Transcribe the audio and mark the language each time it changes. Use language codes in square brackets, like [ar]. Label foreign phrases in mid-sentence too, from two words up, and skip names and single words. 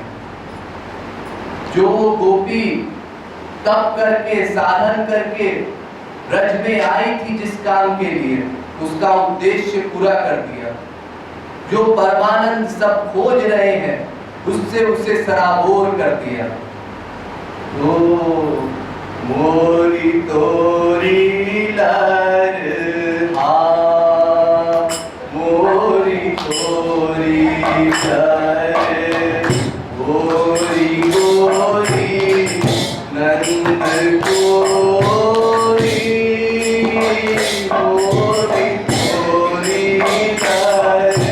[hi] जो गोपी तप करके साधन करके ब्रज में आई थी जिस काम के लिए, उसका उद्देश्य पूरा कर दिया। जो परमानंद सब खोज रहे हैं उससे उसे सराबोर कर दिया। ओ मोरी तोरी लर मोरी तोरी लर गोरी गोरी नंद गोरी गोरी गोरी लर